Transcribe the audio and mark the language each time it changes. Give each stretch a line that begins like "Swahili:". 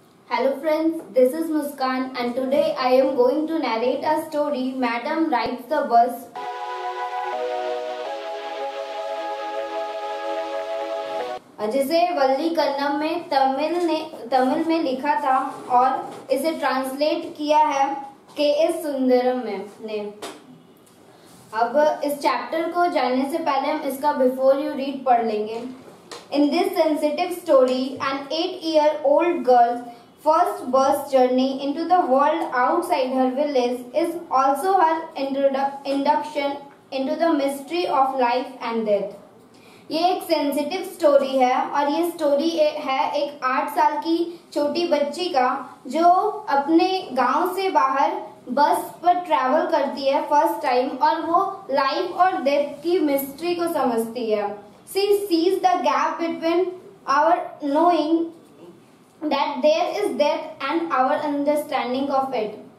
English: Hello friends, this is Muskan and today I am going to narrate a story, Madam Rides the Bus.
Hindi: जिसे वल्ली कन्नम में तमिल में लिखा था और इसे ट्रांसलेट किया है के.एस. सुंदरम ने। अब इस चैप्टर को जानने से पहले हम इसका बिफोर यू रीड पढ़ लेंगे।
English: In this sensitive story, an 8-year-old girl's first bus journey into the world outside her village is also her induction into the mystery of life and death.
Hindi: ये एक सेंसिटिव स्टोरी है और ये story है एक 8 साल की छोटी बच्ची का जो अपने गांव से बाहर बस पर ट्रैवल करती है फर्स्ट टाइम और वो लाइफ और डेथ की मिस्ट्री को समझती है।
English: She sees the gap between our knowing that there is death and our understanding of it.